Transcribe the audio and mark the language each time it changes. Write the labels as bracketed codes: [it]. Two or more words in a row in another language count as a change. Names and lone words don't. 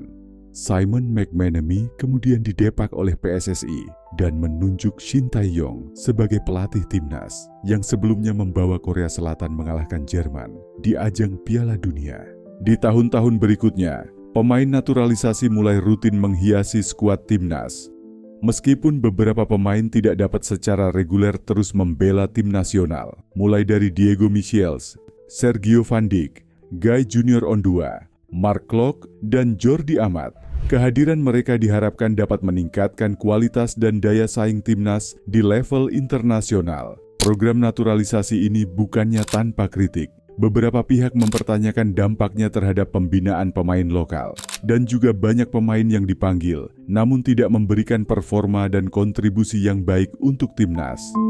[id] Simon McManamy kemudian didepak oleh PSSI dan menunjuk Shin Tae-yong sebagai pelatih timnas yang sebelumnya membawa Korea Selatan mengalahkan Jerman di ajang Piala Dunia. Di tahun-tahun berikutnya, pemain naturalisasi mulai rutin menghiasi skuad timnas. Meskipun beberapa pemain tidak dapat secara reguler terus membela tim nasional, mulai dari Diego Michels, Sergio Van Dijk, Guy Junior Ondua, Mark Klok, dan Jordi Amat, kehadiran mereka diharapkan dapat meningkatkan kualitas dan daya saing timnas di level internasional. Program naturalisasi ini bukannya tanpa kritik. Beberapa pihak mempertanyakan dampaknya terhadap pembinaan pemain lokal, dan juga banyak pemain yang dipanggil, namun tidak memberikan performa dan kontribusi yang baik untuk timnas.